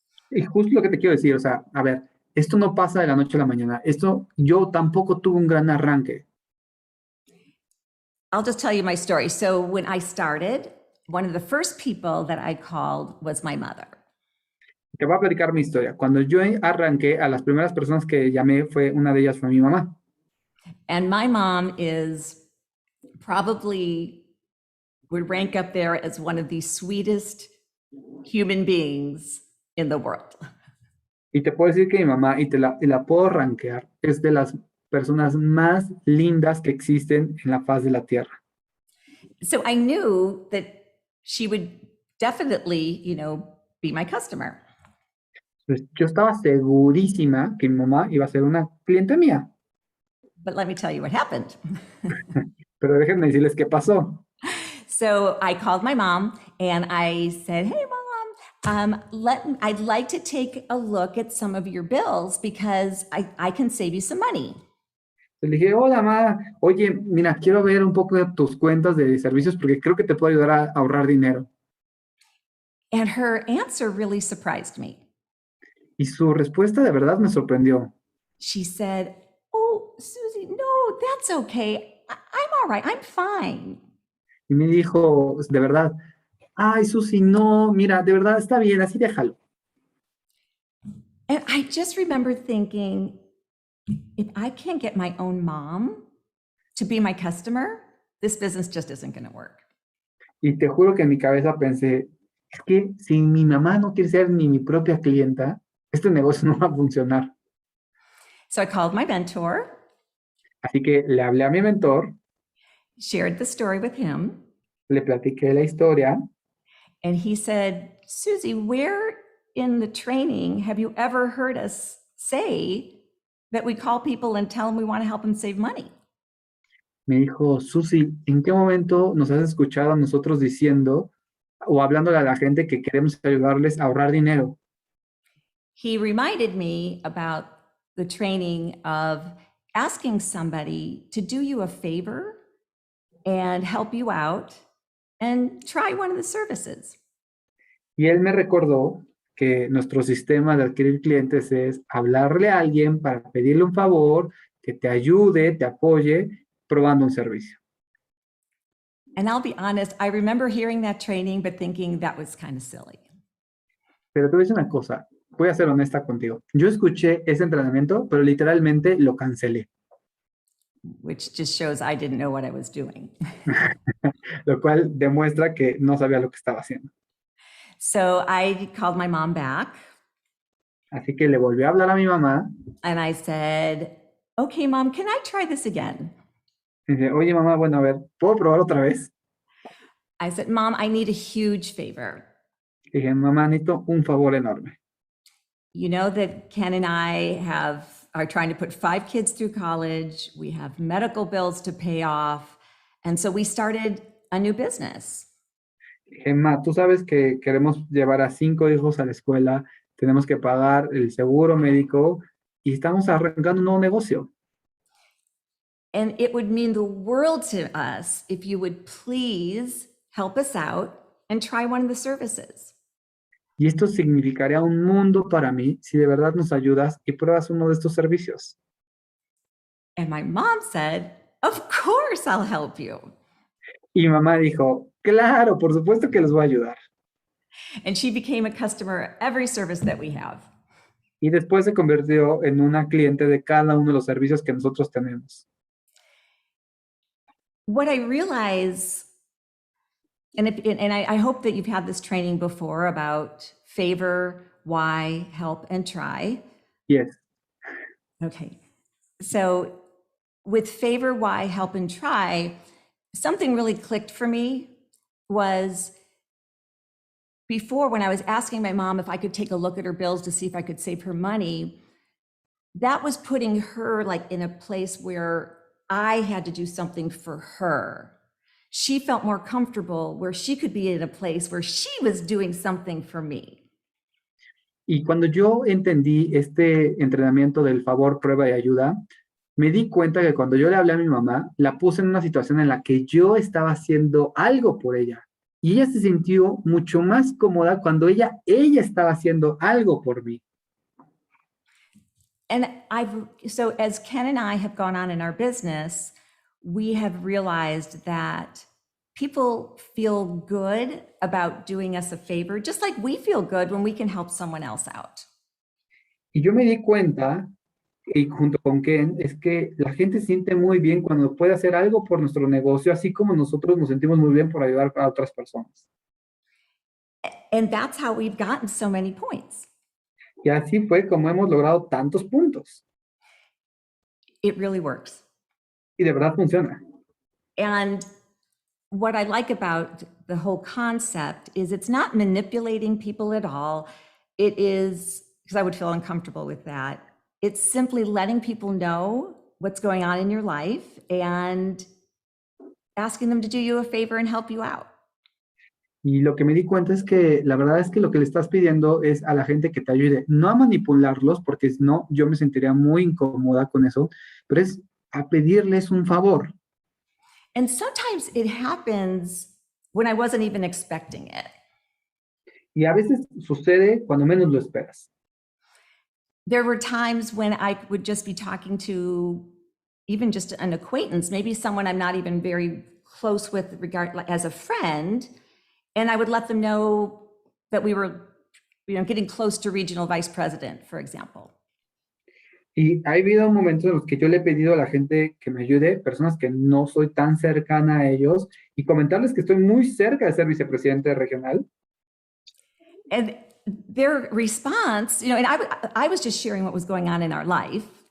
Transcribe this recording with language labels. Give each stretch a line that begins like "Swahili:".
Spanish: Y justo lo que te quiero decir, o sea, a ver, esto no pasa de la noche a la mañana. Esto, yo tampoco tuve un gran arranque.
English: I'll just tell you my story. So when I started, one of the first people that I called was my mother.
Spanish: Te voy a platicar mi historia. Cuando yo arranqué, a las primeras personas que llamé, una de ellas fue mi mamá.
English: And my mom is probably would rank up there as one of the sweetest human beings in the world.
Spanish: Y te puedo decir que mi mamá, y la puedo rankear, es de las personas más lindas que existen en la faz de la tierra.
English: So I knew that she would definitely, be my customer.
Spanish: Entonces, yo estaba segurísima que mi mamá iba a ser una cliente mía.
English: But let me tell you what happened.
Spanish: Pero déjenme decirles qué pasó.
English: So I called my mom and I said, "Hey, Mom, I'd like to take a look at some of your bills because I can save you some money."
Spanish: Le dije, hola, mamá, oye, mira, quiero ver un poco de tus cuentas de servicios porque creo que te puedo ayudar a ahorrar dinero.
English: And her answer really surprised me.
Spanish: Y su respuesta de verdad me sorprendió.
English: She said, "Oh, Susie, no, that's okay. I'm all right. I'm fine."
Spanish: Y me dijo, de verdad, ay, Susi, no, mira, de verdad está bien, así déjalo.
English: And I just remember thinking, if I can't get my own mom to be my customer, this business just isn't going to work.
Spanish: Y te juro que en mi cabeza pensé, es que si mi mamá no quiere ser ni mi propia clienta, este negocio no va a funcionar.
English: So I called my mentor.
Spanish: Así que le hablé a mi mentor,
English: Shared the story with him.
Spanish: le platiqué la historia.
English: And he said, "Susie, where in the training have you ever heard us say that we call people and tell them we want to help them save money?"
Spanish: Me dijo, Susi, ¿en qué momento nos has escuchado a nosotros diciendo o hablándole a la gente que queremos ayudarles a ahorrar dinero?
English: He reminded me about the training of asking somebody to do you a favor and help you out and try one of the services.
Spanish: Y él me recordó que nuestro sistema de adquirir clientes es hablarle a alguien para pedirle un favor, que te ayude, te apoye, probando un servicio.
English: And I'll be honest, I remember hearing that training, but thinking that was kind of silly.
Spanish: Pero te voy a decir una cosa, voy a ser honesta contigo. Yo escuché ese entrenamiento, pero literalmente lo cancelé.
English: Which just shows I didn't know what I was doing.
Spanish: Lo cual demuestra que no sabía lo que estaba haciendo.
English: So I called my mom back.
Spanish: Así que le volví a hablar a mi mamá.
English: And I said, "Okay, Mom, can I try this again?"
Spanish: Y dice, oye, mamá, bueno, a ver, ¿puedo probar otra vez?
English: I said, "Mom, I need a huge favor.
Spanish: Y dije, mamá, necesito un favor enorme.
English: You know that Ken and I are trying to put 5 kids through college. We have medical bills to pay off. And so we started a new business."
Spanish: Dije, ma, tú sabes que queremos llevar a 5 hijos a la escuela, tenemos que pagar el seguro médico y estamos arrancando un nuevo negocio.
English: And it would mean the world to us if you would please help us out and try one of the services.
Spanish: Y esto significaría un mundo para mí si de verdad nos ayudas y pruebas uno de estos servicios.
English: And my mom said, "Of course I'll help you."
Spanish: Y mi mamá dijo, claro, por supuesto que los voy a ayudar.
English: And she became a customer of every service that we have.
Spanish: Y después se convirtió en una cliente de cada uno de los servicios que nosotros tenemos.
English: What I realize, and I hope that you've had this training before about favor, why, help, and try. Yes. Okay. So with favor, why, help, and try, something really clicked for me was before, when I was asking my mom if I could take a look at her bills to see if I could save her money, that was putting her like in a place where I had to do something for her. She felt more comfortable where she could be in a place where she was doing something for me.
Spanish: Y cuando yo entendí este entrenamiento del favor, prueba y ayuda, me di cuenta que cuando yo le hablé a mi mamá, la puse en una situación en la que yo estaba haciendo algo por ella. Y ella se sintió mucho más cómoda cuando ella estaba haciendo algo por mí.
English: And so as Ken and I have gone on in our business, we have realized that people feel good about doing us a favor, just like we feel good when we can help someone else out.
Spanish: Y yo me di cuenta, y junto con Ken, es que la gente se siente muy bien cuando puede hacer algo por nuestro negocio, así como nosotros nos sentimos muy bien por ayudar a otras personas.
English: And that's how we've gotten so many points.
Spanish: Y así fue como hemos logrado tantos puntos.
English: It really works.
Spanish: Y de verdad funciona.
English: And what I like about the whole concept is it's not manipulating people at all. It is, because I would feel uncomfortable with that, it's simply letting people know what's going on in your life and asking them to do you a favor and help you out.
Spanish: Y lo que me di cuenta es que la verdad es que lo que le estás pidiendo es a la gente que te ayude, no a manipularlos, porque si no, yo me sentiría muy incómoda con eso, pero es a pedirles un favor.
English: And sometimes it happens when I wasn't even expecting it.
Spanish: Y a veces sucede cuando menos lo esperas.
English: There were times when I would just be talking to even just an acquaintance, maybe someone I'm not even very close with as a friend, and I would let them know that we were, getting close to regional vice president, for example.
Spanish: Y ha habido momentos en los que yo le he pedido a la gente que me ayude, personas que no soy tan cercana a ellos, y comentarles que estoy muy cerca de ser vicepresidente regional.
English: And their response, and I was just sharing what was going on in our life.